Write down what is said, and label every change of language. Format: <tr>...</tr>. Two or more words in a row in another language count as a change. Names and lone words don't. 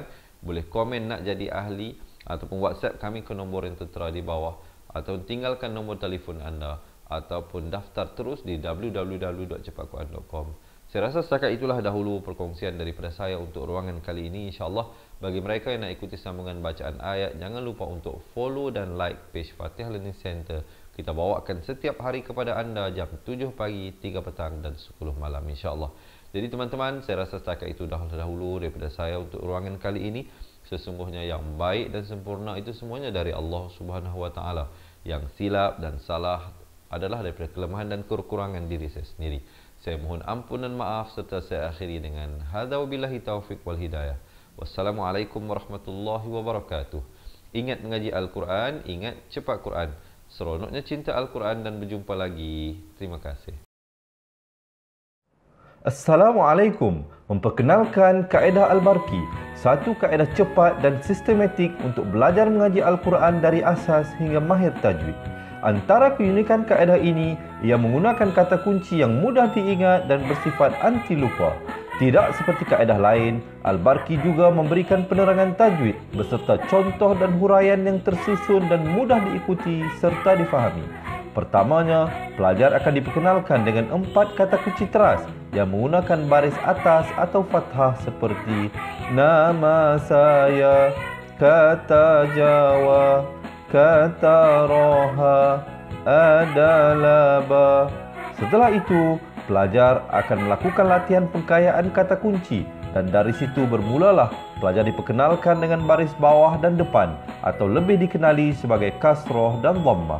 <ms>Boleh komen nak jadi ahli ataupun WhatsApp kami ke nombor yang tertera di bawah, atau tinggalkan nombor telefon anda, ataupun daftar terus di www.cepatquran.com. Saya rasa setakat itulah dahulu perkongsian daripada saya untuk ruangan kali ini, insya-Allah. Bagi mereka yang nak ikuti sambungan bacaan ayat, jangan lupa untuk follow dan like page Fatihah Learning Center. Kita bawakan setiap hari kepada anda jam 7 pagi, 3 petang dan 10 malam, insya-Allah. Jadi teman-teman, saya rasa setakat itu dahulu daripada saya untuk ruangan kali ini. Sesungguhnya yang baik dan sempurna itu semuanya dari Allah</ms> <ar>سبحانه وتعالى.</ar> <ms>Yang silap dan salah adalah daripada kelemahan dan kekurangan diri saya sendiri. Saya mohon ampun dan maaf serta saya akhiri dengan</ms> <ar>هذا وبالله التوفيق والهداية. والسلام عليكم ورحمة الله وبركاته.</ar> <ms>Ingat mengaji Al-Quran, ingat cepat Quran. Seronoknya cinta Al-Quran dan berjumpa lagi. Terima kasih. Assalamualaikum. Memperkenalkan kaedah Al-Barqi, satu kaedah cepat dan sistematik untuk belajar mengaji Al-Quran dari asas hingga mahir tajwid. Antara keunikan kaedah ini, ia menggunakan kata kunci yang mudah diingat dan bersifat anti lupa. Tidak seperti kaedah lain, Al-Barqi juga memberikan penerangan tajwid beserta contoh dan huraian yang tersusun dan mudah diikuti serta difahami. Pertamanya, pelajar akan diperkenalkan dengan 4 kata kunci teras yang menggunakan baris atas atau fathah seperti nama saya, kata Jawa, kata Roha, adalah ba. Setelah itu, pelajar akan melakukan latihan pengkayaan kata kunci dan dari situ bermulalah pelajar diperkenalkan dengan baris bawah dan depan atau lebih dikenali sebagai kasroh dan dhammah.</ms>